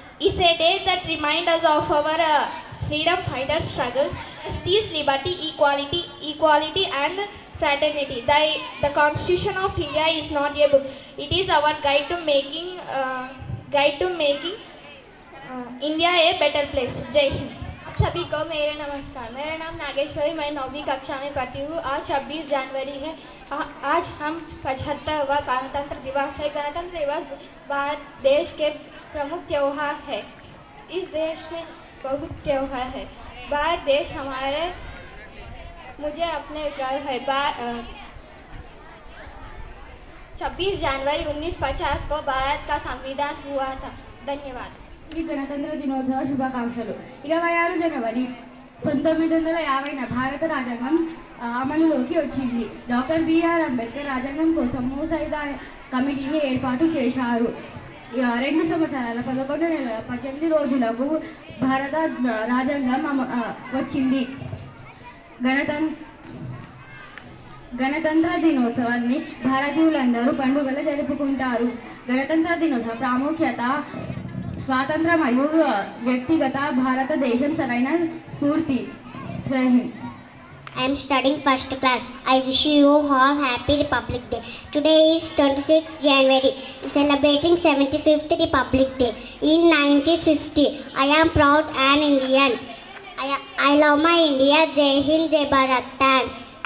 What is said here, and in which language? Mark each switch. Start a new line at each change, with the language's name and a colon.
English: It's a day that reminds us of our freedom fighters' struggles, justice, liberty, equality and fraternity. The Constitution of India is not a book. It is our guide to making India a better place.
Hindi: जय हिंद. आप सभी को मेरे नमस्कार. मेरा नाम नागेश्वरी. मैं 9वीं कक्षा में पढ़ती हूँ. आज 26 जनवरी है. आज हम 75वां गणतंत्र दिवस है. गणतंत्र दिवस भारत देश के प्रमुख त्यौहार है. इस देश में बहुत त्यौहार है. भारत देश हमारे मुझे अपने घर है. 26 जनवरी 1950 को भारत का संविधान हुआ था. धन्यवाद.
Telugu: గణతంత్ర దినోత్సవ శుభాకాంక్షలు. 26 జనవరి 1950 భారత రాజ్యాంగం అమలులోకి వచ్చింది. డాక్టర్ బిఆర్ అంబేద్కర్ రాజ్యాంగం కోసం ముసాయిదా కమిటీని ఏర్పాటు చేశారు. 2 సంవత్సరాల 11 నెలల 18 రోజులకు భారత రాజ్యాంగం వచ్చింది. గణతంత్ర దినోత్సవాన్ని భారతీయులందరూ పండుగలు జరుపుకుంటారు. గణతంత్ర దినోత్సవ ప్రాముఖ్యత స్వాతంత్ర మరియు వ్యక్తిగత భారతదేశం సరైన స్ఫూర్తి. జై Hind.
English: I am studying first class. I wish you all happy Republic Day. Today is 26th January, celebrating 75th Republic Day. In 1950, I am proud an Indian. I love my India. Jai Hind, Jai Bharat. Thanks.